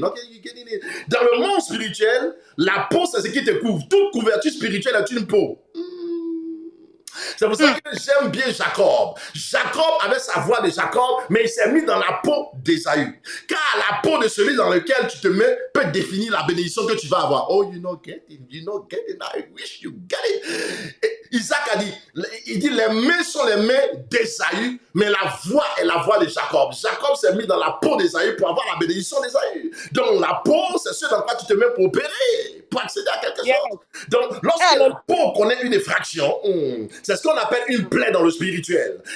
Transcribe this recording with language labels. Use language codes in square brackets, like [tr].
[fr] Dans le monde spirituel, la peau, c'est ce qui te couvre. Toute couverture spirituelle est une peau. C'est pour ça que j'aime bien Jacob. Jacob avait sa voix de Jacob, mais il s'est mis dans la peau d'Ésaü. Car la peau de celui dans lequel tu te mets peut définir la bénédiction que tu vas avoir. [en] Oh, you know, get it, I wish you get it. [fr] Et Isaac a dit, il dit, les mains sont les mains d'Ésaü, mais la voix est la voix de Jacob. Jacob s'est mis dans la peau d'Ésaü pour avoir la bénédiction d'Ésaü. Donc la peau, c'est ce dans quoi tu te mets pour opérer, pour accéder à quelque chose. Donc lorsque la peau connaît une effraction, c'est ce qu'on appelle une plaie dans le spirituel.